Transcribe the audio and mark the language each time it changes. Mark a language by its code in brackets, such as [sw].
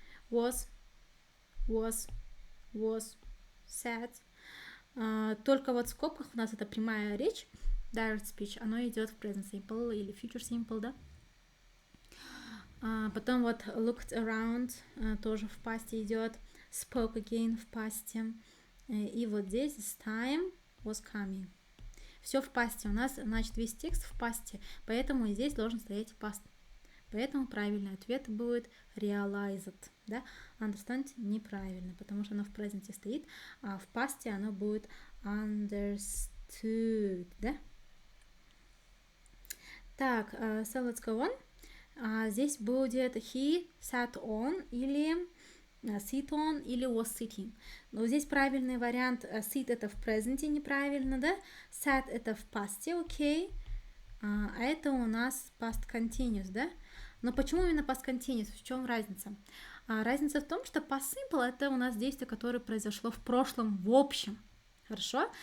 [en] Was, said. [ru] Только вот в скобках у нас это прямая речь, [en] direct speech, [ru] оно идет в present simple или future simple, да? Потом вот [en] looked around [ru] тоже в пасте идет, [en] spoke again [ru] в пасте. И вот здесь [en] this time was coming. [ru] Все в пасте. У нас, значит, весь текст в пасте, поэтому и здесь должен стоять past. Поэтому правильный ответ будет realized, да? Understand неправильно, потому что оно в present стоит, а в пасте оно будет understood, да? [en] Так, so let's go on. [ru] Здесь будет [en] he sat on или sit on или was sitting. [ru] Но здесь правильный вариант sit это в present неправильно, да? Sat это в past, окей. А это у нас past continuous, да? Но почему именно past continuous? В чем разница? Разница в том, что past simple это у нас действие, которое произошло в прошлом в общем. Хорошо?